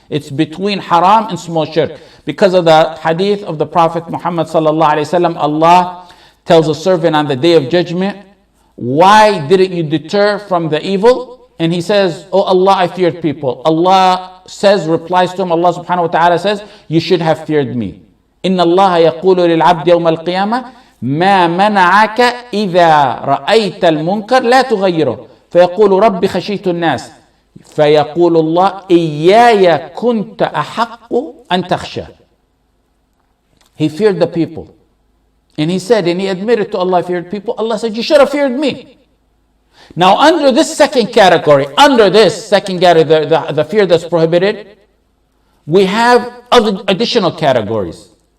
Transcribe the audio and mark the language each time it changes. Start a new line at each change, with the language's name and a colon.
English: It's between haram and small shirk. Because of the hadith of the Prophet Muhammad sallallahu alaihi wasallam, Allah tells a servant on the day of judgment, why didn't you deter from the evil? And he says, oh Allah, I feared people. Allah replies to him, Allah subhanahu wa ta'ala says, you should have feared me.
Arabic: Inna Allah yaqulu lil abdi yawm al qiyamah ما منعك إذا رأيت المنكر لا تغيره فيقول ربي خشيت الناس فيقول الله إياي كنت أحق أن تخشى.
English: He feared the people. And he said, and he admitted to Allah, I feared people. Allah said, you should have feared me. Now, under this second category, the fear that's prohibited, we have other additional categories.